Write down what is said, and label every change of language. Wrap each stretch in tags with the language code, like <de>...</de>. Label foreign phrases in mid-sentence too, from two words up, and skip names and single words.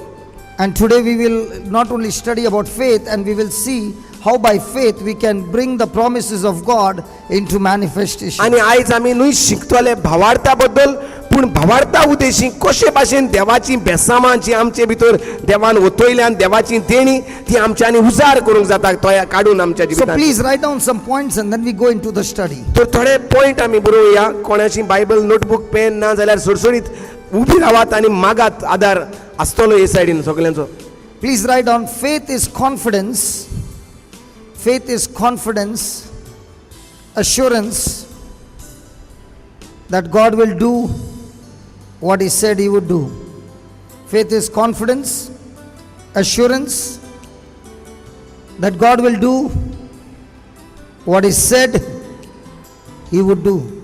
<en>And today we will not only study about faith, and we will see how by faith we can bring the promises of God into manifestation.</en> <kok>आनी आयज आमी न्हय शिकतले भावार्था बद्दल, पूण भावार्था उद्देशी कशे भाशेन देवाची बेसामां जी आमचे भितर देवान ओतयल्यान, देवाची देणी ती आमच्यांनी उजार करूंक जाता, तो काडून आमच्या So जिवितांत.</kok> <en>please write down some points and then we go into the study.</en> <kok>तर थोडे पॉयंट आमी बरोवया. कोणाची</kok> <en>Bible notebook pen</en> <kok>ना जाल्यार सुरसुरीत उबी रावात आनी मागात, आदार आसतलो हे सायडीन सगल्यांचो.</kok> <en>Please write down, faith is confidence. Faith is confidence, assurance that God will do what He said He would do. Faith is confidence, assurance that God will do what He said He would do.</en>